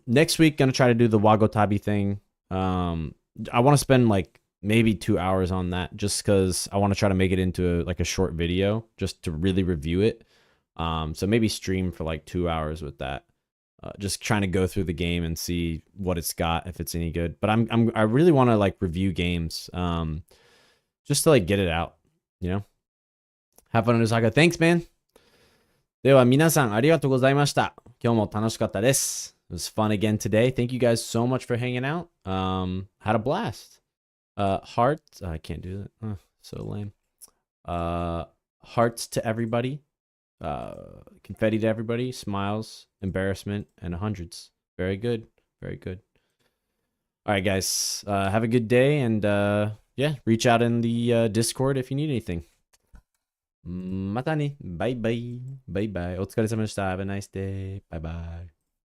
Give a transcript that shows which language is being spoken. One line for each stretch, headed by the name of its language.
English: Next week, gonna try to do the Wagotabi thing. I want to spend like maybe 2 hours on that just because I want to try to make it into like a short video just to really review it. So maybe stream for like 2 hours with that. Just trying to go through the game and see what it's got, if it's any good. But I really want to like review games, just to like get it out, Have fun in Osaka. Thanks, man.
Japanese: では皆さんありがとうございました。今日も楽しかったです。
English: It was fun again today. Thank you guys so much for hanging out. Had a blast. Heart. I can't do that. So lame. Hearts to everybody. Confetti to everybody, smiles, embarrassment, and hundreds. Very good. Very good. All right, guys. Have a good day, and yeah, reach out in the Discord if you need anything.
Japanese: またね。バイバイ。バイバイ。お疲れ様でした。
English: Have a nice day. Bye bye.